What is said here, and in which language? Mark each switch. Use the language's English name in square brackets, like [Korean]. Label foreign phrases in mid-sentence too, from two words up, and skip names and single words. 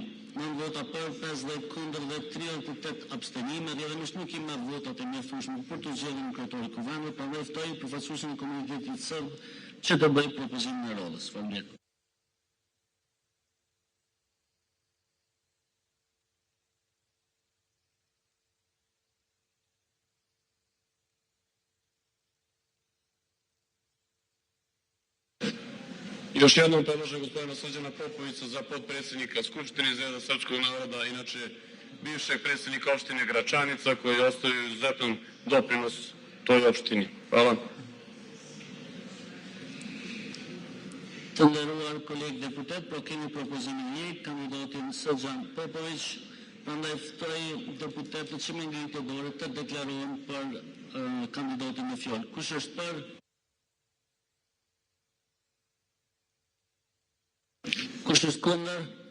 [Albanian] 9 vota për, 50 kundër dhe 38 abstenime. Rrjedhimisht nuk i merr votat e mjaftueshme për të zgjedhur nën kryetori i kuvendit, prandaj ftoj përfaqësuesin e komunitetit sërb që të bëjë propozimin e radhës. Faleminderit. [Serbian] Još jednom predlažem gospodina Srđana Popovića za potpredsjednika Skupštine iz reda srpskog naroda, inače bivšeg predsjednika opštine Gračanica, koji ostavio izuzetan doprinos toj opštini. Hvala. [Albanian] Të nderuar kolegë deputet, kemi propozimin një, kandidatin Srđan Popović Prandaj ftoj deputetët që me ngritë dorë të deklarohen për kandidatin në fjalë. Kush është për? Kush është kundër?